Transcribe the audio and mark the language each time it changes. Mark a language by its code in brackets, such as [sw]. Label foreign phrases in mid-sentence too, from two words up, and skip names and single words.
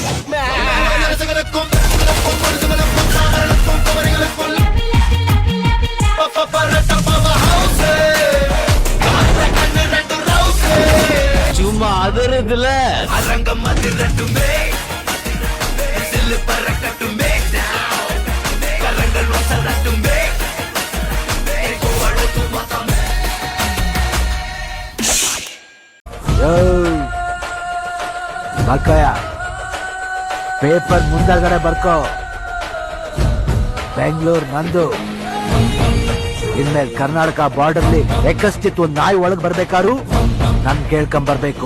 [ta] சும்மா அதறதுல அரங்கம் அதிரட்டுமே, விசில் பறக்கட்டுமே, கரங்கள் வசரட்டுமே. [kn] ಬರ್ಕೋಯ, ಪೇಪರ್ ಮುಂದಗಡೆ ಬರ್ಕೋ. ಬೆಂಗಳೂರು ನಂದು. ಇನ್ಮೇಲೆ ಕರ್ನಾಟಕ ಬಾರ್ಡರ್ಲಿ ಎಕ್ಕಸ್ತಿತ್ತು ಒಂದು ನಾಯಿ ಒಳಗ್ ಬರ್ಬೇಕಾದ್ರು ನನ್ ಕೇಳ್ಕೊಂಡ್ ಬರ್ಬೇಕು.